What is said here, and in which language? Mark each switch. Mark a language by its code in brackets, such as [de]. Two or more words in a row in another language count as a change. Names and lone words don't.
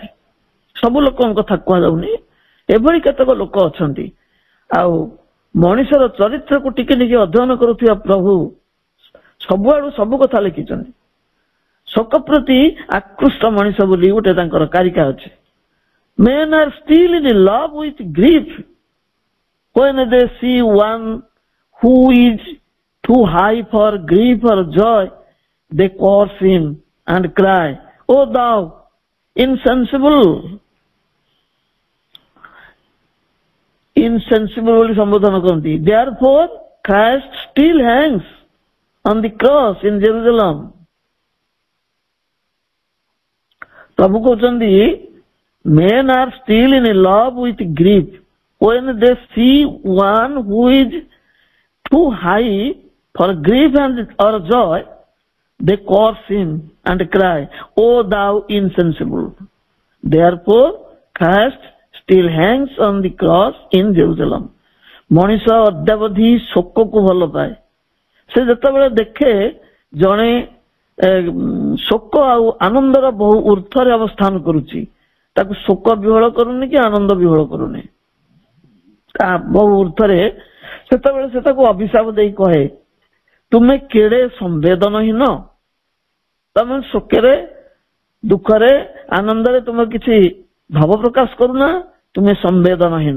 [or] ସବୁ ଲୋକଙ୍କ କଥା କୁହାଯାଉନି, ଏଭଳି କେତେକ ଲୋକ ଅଛନ୍ତି। ଆଉ ମଣିଷର ଚରିତ୍ରକୁ ଟିକେ ଟିକେ ଅଧ୍ୟୟନ କରୁଥିବା ପ୍ରଭୁ ସବୁଆଡୁ ସବୁ କଥା ଲେଖିଛନ୍ତି। ଶୋକ ପ୍ରତି ଆକୃଷ୍ଟ ମଣିଷ ବୋଲି ଗୋଟେ ତାଙ୍କର କାରିକା ଅଛି। [en] Men are still in love with grief when they see one who is too high for grief or joy. They curse him and cry, "Oh thou insensible!" [or] Insensible ବୋଲି ସମ୍ବୋଧନ କରନ୍ତି। [en] Therefore Christ still hangs on the cross in Jerusalem. [or] ପ୍ରଭୁ କହୁଛନ୍ତି [en] men are still in love with grief when they see one who is too high for grief and or joy. They curse him and cry, "Oh thou insensible!" Therefore Christ still hangs on the cross in Jerusalem. [or] ମଣିଷ ଅଦ୍ୟାବଧି ଶୋକକୁ ଭଲ ପାଏ। ସେ ଯେତେବେଳେ ଦେଖେ ଜଣେ ଶୋକ ଆଉ ଆନନ୍ଦର ବହୁ ଉର୍ଦ୍ଧ୍ୱରେ ଅବସ୍ଥାନ କରୁଛି, ତାକୁ ଶୋକ ବିହଳ କରୁନି କି ଆନନ୍ଦ ବିହଳ କରୁନି, ବହୁ ଉର୍ଦ୍ଧ୍ୱରେ, ସେତେବେଳେ ସେ ତାକୁ ଅଭିଶାପ ଦେଇ କହେ, ତୁମେ କେଡେ ସମ୍ବେଦନହୀନ, ତମେ ଶୋକରେ ଦୁଃଖରେ ଆନନ୍ଦରେ ତୁମେ କିଛି ଭାବ ପ୍ରକାଶ କରୁନା, ତୁମେ ସମ୍ବେଦନହୀନ।